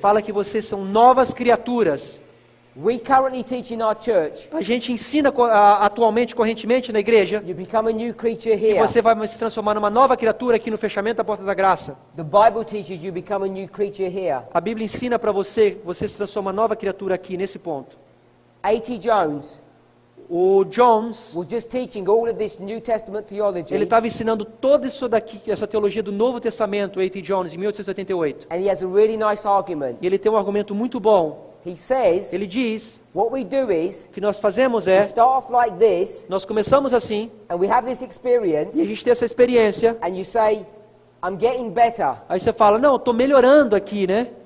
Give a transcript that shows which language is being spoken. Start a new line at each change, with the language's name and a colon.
Portuguese: Fala que vocês são novas criaturas.
English: We currently teach in our church,
Portuguese: A gente ensina atualmente, correntemente na igreja,
English: you become a new creature
Portuguese: que
English: here.
Portuguese: você vai se transformar numa nova criatura aqui no fechamento da porta da graça.
English: The Bible teaches you become a new creature here.
Portuguese: A Bíblia ensina para você, você se transforma uma nova criatura aqui, nesse ponto.
English: A.T. Jones
Portuguese: O Jones,
English: was just teaching all of this New Testament theology,
Portuguese: ele estava ensinando toda isso daqui, essa teologia do Novo Testamento, A.T. Jones, em 1888.
English: and he has a really nice argument.
Portuguese: E ele tem um argumento muito bom.
English: He says,
Portuguese: Ele diz,
English: what we do is,
Portuguese: o que nós fazemos
English: we
Portuguese: é,
English: start off like this,
Portuguese: nós começamos assim,
English: and we have this
Portuguese: e a
English: experience,
Portuguese: gente tem essa experiência,
English: and you say, I'm getting better.
Portuguese: aí você fala, não, eu estou melhorando aqui, né?